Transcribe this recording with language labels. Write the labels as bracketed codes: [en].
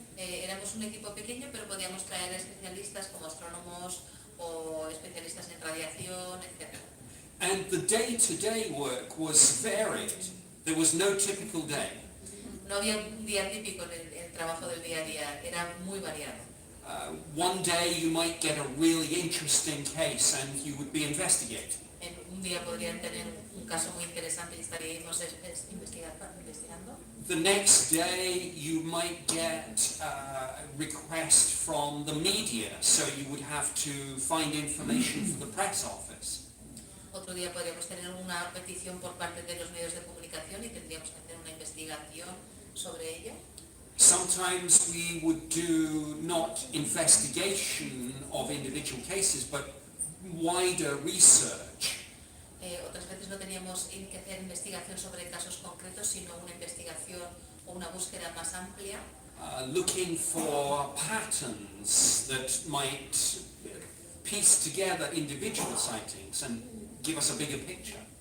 [es] Éramos un equipo pequeño, pero podíamos traer especialistas como astrónomos o especialistas en radiación, etc. [en] And the day-to-day work was varied. There was no typical day. [es] No había un día típico en trabajo del día a día era muy variado. [en] One day you might get a really interesting case and you would be investigating. [es] Un día podrían tener un caso muy interesante y estaríamos investigando. [en] The next day you might get a request from the media, so you would have to find information for the press office. [es] Otro día podríamos tener una petición por parte de los medios de comunicación y tendríamos que hacer una investigación sobre ello. [en] Sometimes we would do not investigation of individual cases, but wider research. [es] Otras veces no teníamos que hacer investigación sobre casos concretos, sino una investigación o una búsqueda más amplia. [en] Looking for patterns that might piece together individual sightings and give us a bigger picture.